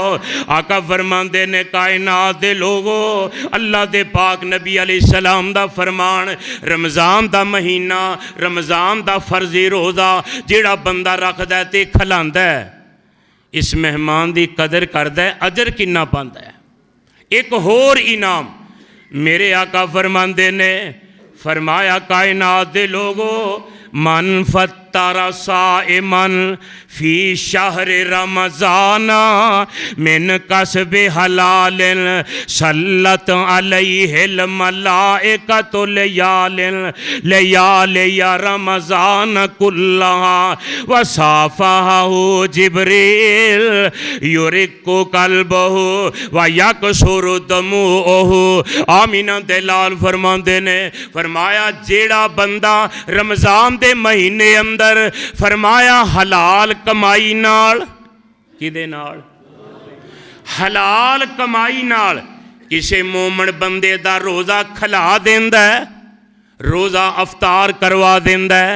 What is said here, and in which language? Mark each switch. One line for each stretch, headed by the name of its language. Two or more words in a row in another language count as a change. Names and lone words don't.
Punjabi: آقا فرماتے نے کائنات دے لوگو اللہ دے پاک نبی علیہ السلام دا فرمان، رمضان دا مہینہ، رمضان دا فرضی روزہ جیہڑا بندہ رکھدا ہے تے کھلاندا ہے، اس مہمان کی قدر کردا ہے، اجر کناں پاندا ہے. اک ہور انعام میرے آقا فرماتے نے، فرمایا کائنات دے لوگو
Arabic: من فطر صائما في شهر رمضان من كسب حلال صلت عليه الملائكة ليالي رمضان كلها وصافحه جبريل يرق قلبه ويكثر دموعه.
Punjabi: آمنہ دے لال فرماتے نے، فرمایا جیہڑا بندہ رمضان دے مہینے اندر فرمایا حلال کمائی نال، کیدے نال? حلال کمائی نال کسی مومن بندے دا روزہ کھلا دیندا ہے، روزہ افطار کروا دیندا ہے.